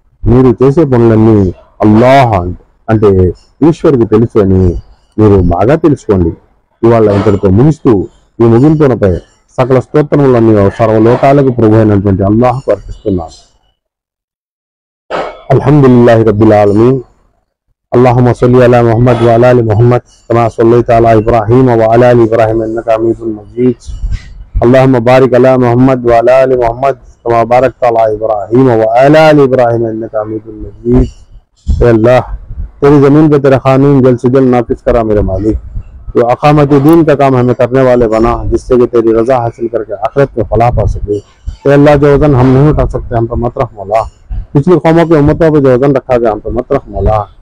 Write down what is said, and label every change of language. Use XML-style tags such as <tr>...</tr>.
<te>మీరు చేసే పనులన్నీ అల్లాహ్ అంటే ఈశ్వరుకు తెలుసు అని మీరు బాగా తెలుసుకోండి. ఇవాళ ఇంతటితో ముగిస్తూ ఈ ముగింపునపై సకల స్తోత్రములన్నీ సర్వలోకాలకు ప్రభు అయినటువంటి అల్లాహ్కు అర్పిస్తున్నాను.</te> <ar>అల్హమ్దులిల్లాహి రబ్బిల్ ఆలమీన్. اللهم صل على محمد وعلى ال محمد كما صليت على ابراهيم وعلى ال ابراهيم انك حميد مجيد. اللهم بارك على محمد وعلى ال محمد كما باركت على ابراهيم وعلى ال ابراهيم انك حميد مجيد.</ar> <hi>اے اللہ तेरी जमीन पे तेरा कानून जल्द से जल्द नाफिज करा मेरे मालिक. जो अकामत दीन का काम हमें करने वाले बना, जिससे कि तेरी रजा हासिल करके आखिरत में फलाह पा सके. ए अल्लाह जो वजन हम नहीं उठा सकते हम पर मत रख मौला. पिछली कौमों की उम्मतों पर जो वजन रखा गया हम पर मत रख मौला.</hi>